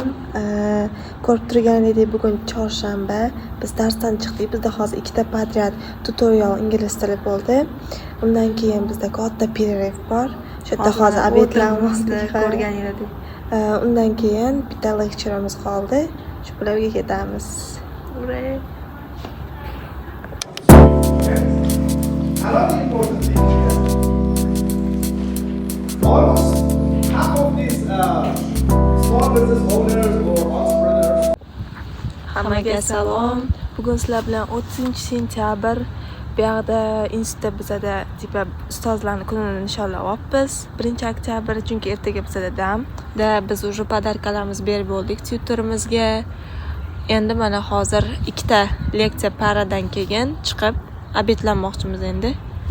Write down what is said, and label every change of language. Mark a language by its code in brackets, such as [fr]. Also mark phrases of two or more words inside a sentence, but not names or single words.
[uz] Ko'rib turganingdek bugun chorshanba. Biz darsdan chiqdik. Bizda hozir ikkita podryad tutorial ingliz tili bo'ldi. Undan keyin bizda katta pererv bor. Shu yerda hozir obedlarimiz ko'rgan edik. Undan keyin bitta lecturamiz qoldi. Shu bilan uyga ketamiz. [en] Another important thing here, almost half of these small business owners or entrepreneurs. [uz] Hammaga salom. Bugun sizlar bilan 30-sentyabr bu yerda institutda bizada tipa ustozlarning kunini nishonlayapmiz. 1-oktyabr chunki ertaga bizada dam. Biz уже podarkalarimizni berib bo'ldik tutorimizga. Endi mana hozir ikkita leksiya paradan keyin chiqib obedlanmoqchimiz endi.